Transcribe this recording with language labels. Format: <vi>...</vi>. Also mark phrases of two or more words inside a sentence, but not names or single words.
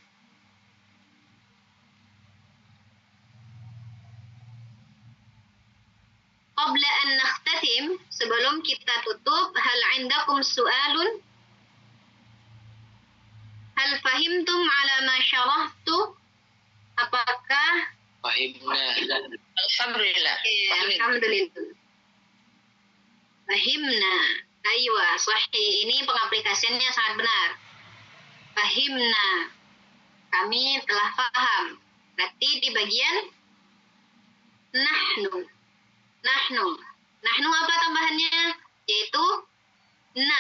<ar>قبل أن نختتم,</ar> <id>sebelum kita tutup,</id> <ar>هل عندكم سؤال? هل فهمتم على ما شرحت?</ar> <id>Apakah?</id> <ar>Fahimna. Alhamdulillah. الحمد لله. فهمنا. أيوه، صحيح.</ar> <id>Ini pengaplikasiannya sangat benar. Fahimna. Kami telah paham. Berarti di bagian nahnu. Nahnu apa tambahannya? Yaitu na.</id>